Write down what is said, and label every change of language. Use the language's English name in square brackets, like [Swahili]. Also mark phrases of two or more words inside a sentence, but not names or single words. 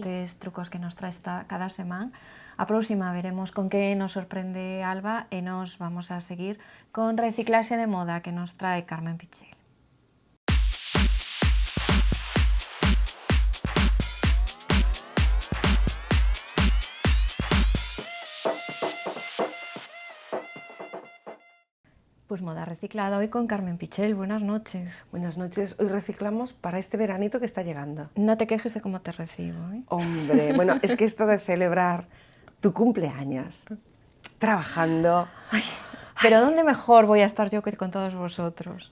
[Galician] estes trucos que nos traes cada semana. A próxima veremos con que nos sorprende Alba e nos vamos a seguir con reciclaxe de moda que nos trae Carmen Pichel. [Spanish] Pues moda reciclada hoy con Carmen Pichel. Buenas noches. Buenas noches. Hoy reciclamos para este veranito que está llegando. No te quejes de cómo te recibo, ¿eh? Hombre, bueno, es que esto de celebrar tu cumpleaños, trabajando... Ay, pero ¿dónde mejor voy a estar yo que con todos vosotros?